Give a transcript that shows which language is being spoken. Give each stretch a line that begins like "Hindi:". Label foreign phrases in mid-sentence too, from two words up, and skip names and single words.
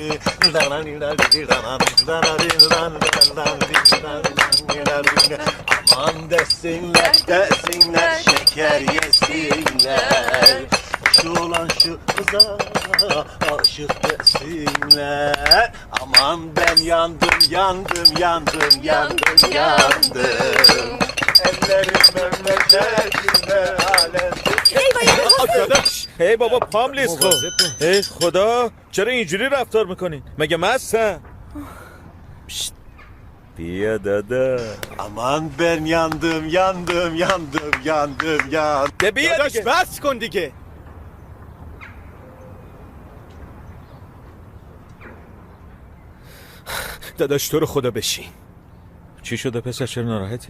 Turkish: Aman desinler, desinler, şeker yesinler. Şu olan şu kıza aşık desinler. Aman ben yandım, yandım, yandım, yandım, yandım. Ellerim memleketime alem.
Persian: ای بابا پام لیز خب ای خدا چرا اینجوری رفتار میکنین مگه مستم بیا دادا
Turkish: Aman ben yandım, yandım, yandım, yandım, yandım.
Persian: ده بیا داداش دیگه بس کن دیگه. داداش تو رو خدا بشین. چی شده پسر چرا ناراحتی